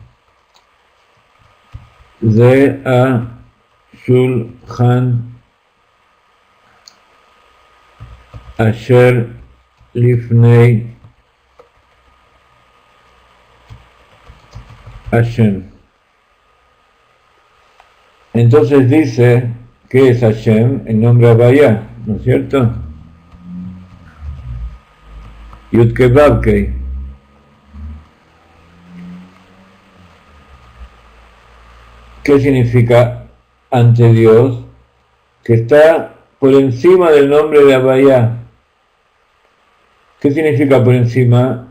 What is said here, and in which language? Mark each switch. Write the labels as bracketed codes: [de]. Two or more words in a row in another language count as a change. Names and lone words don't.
[he] זה שולחן אשר לפני השם. [es] Entonces dice, ¿qué es Hashem? El nombre Havaya, ¿no es cierto? [he] יוד-קי ואו-קי. [es] ¿Qué significa ante Dios? Que está por encima del nombre de Havaya. ¿Qué significa por encima?